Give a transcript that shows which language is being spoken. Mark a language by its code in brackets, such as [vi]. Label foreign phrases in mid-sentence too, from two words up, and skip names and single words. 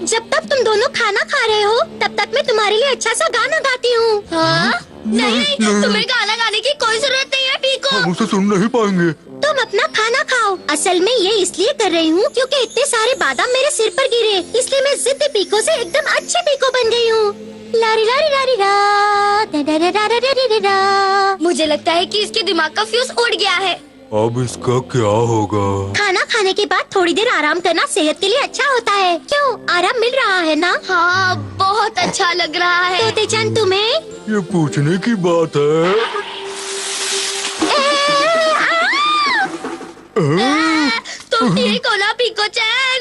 [hi] जब तक तुम दोनों खाना खा रहे हो तब तक मैं तुम्हारे लिए अच्छा सा गाना गाती हूँ। नहीं, तुम्हें गाना गाने की कोई जरूरत नहीं है पीको। हम उसे सुन नहीं पाएंगे। तुम अपना खाना खाओ। असल में ये इसलिए कर रही हूँ क्योंकि इतने सारे बादाम मेरे सिर पर गिरे, इसलिए मैं जिद्दी पीको से एकदम अच्छी पीको बन गई हूँ। लारी लारी लारी रा, दा दा दा दा दा दा दा दा। मुझे लगता है कि इसके दिमाग का फ्यूज उड़ गया है। अब इसका क्या होगा? खाना खाने के बाद थोड़ी देर आराम करना सेहत के लिए अच्छा होता है। क्यों, आराम मिल रहा है ना? हाँ, बहुत अच्छा लग रहा है। तोते चांद तुम्हें? ये पूछने की बात है। तुम ठीक हो ना पीको चैन?